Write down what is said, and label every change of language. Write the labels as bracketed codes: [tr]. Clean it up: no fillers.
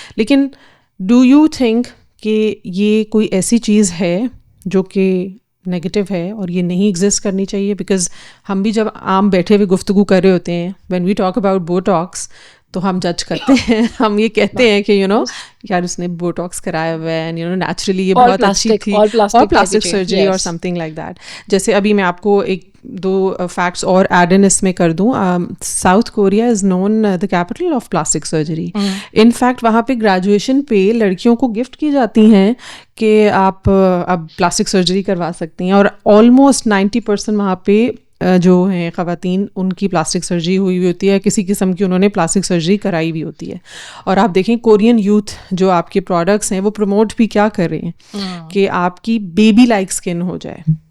[ur] لیکن [en] do you think [ur] کہ یہ کوئی ایسی چیز ہے جو کہ نیگیٹو ہے اور یہ نہیں ایگزسٹ کرنی چاہیے؟ بیکاز ہم بھی جب عام بیٹھے ہوئے گفتگو کر رہے ہوتے ہیں, [en] when we talk about Botox, [ur] تو ہم جج کرتے ہیں, ہم یہ کہتے ہیں کہ یار اس نے بوٹاکس کرایا ہوا ہے, نیچرلی یہ بہت اچھی تھی, اور پلاسٹک سرجری اور [en] Something like that. [ur] جیسے ابھی میں آپ کو ایک دو فیکٹس اور ایڈ ان اس میں کر دوں. [en] South Korea is known the capital of plastic surgery. [ur] In fact وہاں پہ گریجویشن پہ لڑکیوں کو گفٹ کی جاتی ہیں کہ آپ اب پلاسٹک سرجری کروا سکتی ہیں, اور آلموسٹ 90% وہاں پہ جو ہیں خواتین, ان کی پلاسٹک سرجری ہوئی ہوئی ہوتی ہے, کسی قسم کی انہوں نے پلاسٹک سرجری کرائی بھی ہوتی ہے. اور آپ دیکھیں کورین یوتھ جو آپ کے پروڈکٹس ہیں وہ پروموٹ بھی کیا کر رہے ہیں کہ آپ کی بیبی لائک اسکن ہو جائے.